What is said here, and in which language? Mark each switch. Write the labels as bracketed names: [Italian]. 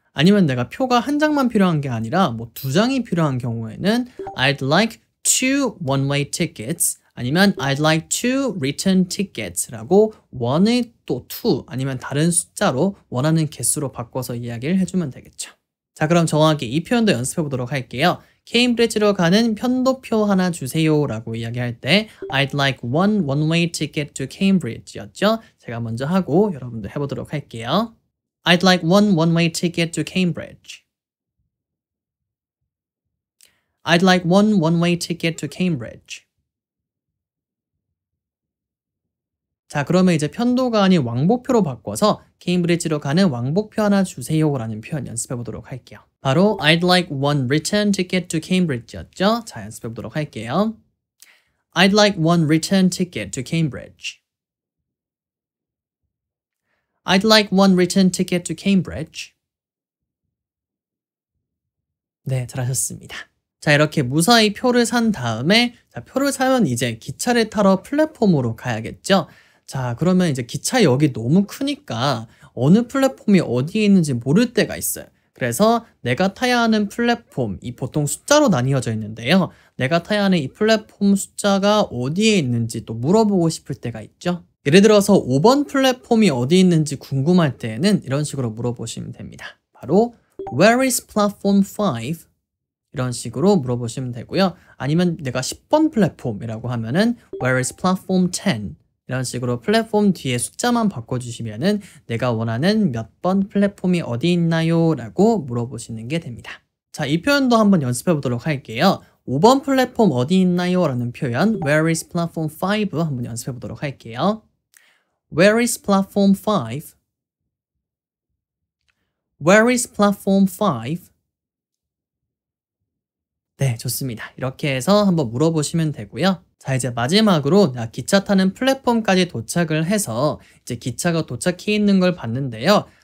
[Korean] 아니면 내가 표가 한 장만 필요한 게 아니라 뭐 두 장이 필요한 경우에는 I'd like two one-way tickets 아니면 I'd like two return tickets 라고 one의 또 two 아니면 다른 숫자로 원하는 개수로 바꿔서 이야기를 해주면 되겠죠. 자, 그럼 정확히 이 표현도 연습해 보도록 할게요. 케임브리지로 가는 편도표 하나 주세요 라고 이야기할 때 I'd like one one-way ticket to Cambridge 였죠. 제가 먼저 하고 여러분들 해보도록 할게요. [English] I'd like one one-way ticket to Cambridge. I'd like one one-way ticket to Cambridge. [Korean] 자, 그러면 이제 편도가 아닌 왕복표로 바꿔서 케임브리지로 가는 왕복표 하나 주세요 라는 표현 연습해 보도록 할게요. [English] 바로 I'd like one return ticket to Cambridge 였죠. [Korean] 자, 연습해 보도록 할게요. [English] I'd like one return ticket to Cambridge. I'd like one return ticket to Cambridge. [Korean] 네, 잘하셨습니다. 자, 이렇게 무사히 표를 산 다음에 자, 표를 사면 이제 기차를 타러 플랫폼으로 가야겠죠. 자, 그러면 이제 기차역이 너무 크니까 어느 플랫폼이 어디에 있는지 모를 때가 있어요. 그래서 내가 타야 하는 플랫폼, 이 보통 숫자로 나뉘어져 있는데요. 내가 타야 하는 이 플랫폼 숫자가 어디에 있는지 또 물어보고 싶을 때가 있죠. 예를 들어서 5번 플랫폼이 어디 있는지 궁금할 때에는 이런 식으로 물어보시면 됩니다. [English] 바로 Where is platform 5? [Korean] 이런 식으로 물어보시면 되고요. 아니면 내가 10번 플랫폼이라고 하면은 Where is platform 10? 이런 식으로 플랫폼 뒤에 숫자만 바꿔주시면은 내가 원하는 몇 번 플랫폼이 어디 있나요? 라고 물어보시는 게 됩니다. 자, 이 표현도 한번 연습해 보도록 할게요. 5번 플랫폼 어디 있나요? [English] 라는 표현 Where is platform 5? [Korean] 한번 연습해 보도록 할게요. [English] Where is platform 5? Where is platform 5? [Korean] 네, 좋습니다. 이렇게 해서 한번 물어보시면 되고요. 자, 이제 마지막으로 기차 타는 플랫폼까지 도착을 해서 이제 기차가 도착해 있는 걸 봤는데요.